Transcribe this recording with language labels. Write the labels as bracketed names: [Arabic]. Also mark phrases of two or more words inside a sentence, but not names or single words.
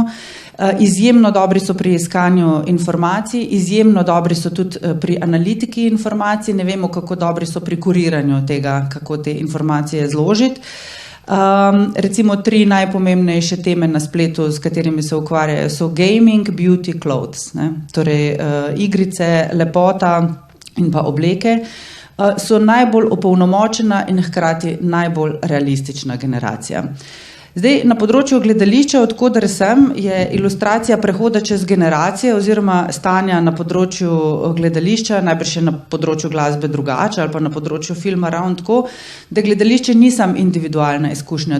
[Slovenian] Izjemno dobri so pri iskanju informacij, izjemno dobri so tudi pri analitiki informacij, ne vemo, kako dobri so pri kuriranju tega, kako te informacije zložiti. Recimo 3 najpomembnejše teme na spletu, s katerimi se ukvarjajo, [English] so gaming, beauty, clothes, [Slovenian] ne? Torej igrice, lepota in pa obleke so najbolj opolnomočena in hkrati najbolj realistična generacija. Zdaj, na področju gledališča, od koder sem, je ilustracija prehoda čez generacije oziroma stanja na področju gledališča, najbrž je na področju glasbe drugače ali pa na področju filma ravno tako, da gledališče ni samo individualna izkušnja.